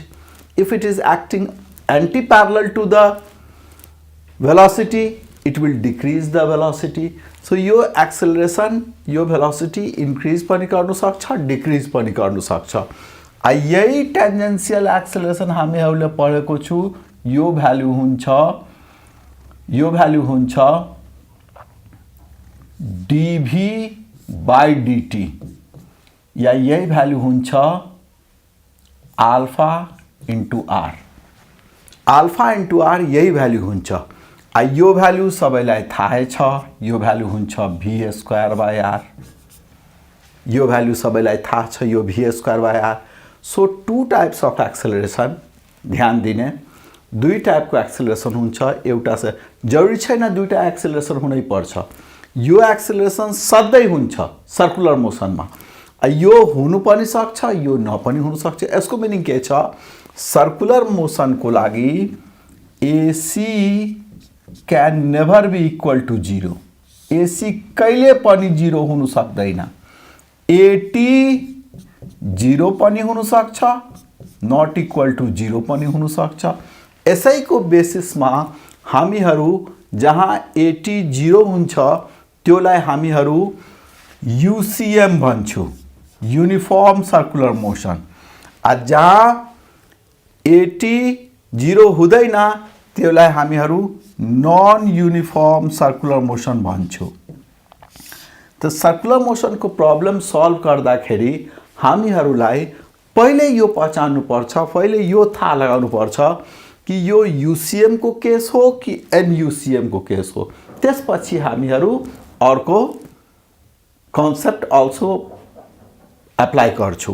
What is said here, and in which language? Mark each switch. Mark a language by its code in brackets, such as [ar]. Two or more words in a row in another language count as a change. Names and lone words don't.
[en] If it is acting anti-parallel to the velocity, it will decrease the velocity. [ne] So यो acceleration, यो velocity increase पनि गर्नु सक्छ, decrease पनि गर्नु सक्छ। यही tangential acceleration हामीहरूले पढेको छु। यो भ्यालु हुन्छ [en] dv by dt, [ne] या यही भ्यालु हुन्छ [en] alpha into r. alpha into r [ne] यही भ्यालु हुन्छ। यो भ्यालु सबैलाई थाहै छ, यो भ्यालु हुन्छ [en] v square by r. [ne] यो भ्यालु सबैलाई थाहा छ, यो [en] v square by r. so two types of acceleration [ne] ध्यान दिने। दुई टाइपको एक्सेलरेशन हुन्छ। एउटा से जरुरी छैन दुईटा एक्सेलरेशन हुनै पर्छ। यो एक्सेलरेशन सधैँ हुन्छ [en] circular motionमा, [ne] यो हुनु पनि सक्छ, यो नपनि हुन सक्छ। यसको मिनिङ के छ? [en] circular motion [ne] को लागि [en] AC can never be equal to 0. [ne] AC कहिले पनि 0 हुन सक्दैन। AT 0 पनि हुन सक्छ, [en] not equal to 0 [ne] पनि हुन सक्छ। यसैको बेसिसमा हामीहरू जहाँ AT 0 हुन्छ त्योलाई हामीहरू UCM भन्छौँ, [en] uniform circular motion. [ne] जहाँ AT 0 हुँदैन त्योलाई हामीहरू [en] non uniform circular motion [ne] भन्छौँ। तो [en] circular motion [ne] को [en] problem solve [ne] गर्दाखेरि हामीहरूलाई पहिले यो पहचान्नु पर्छ, पहिले यो थाहा लगाउनु पर्छ कि यो UCM को केस हो कि NUCM को केस हो। त्यसपछि हामीहरू अर्को [en] concept also apply [ne] गर्छु।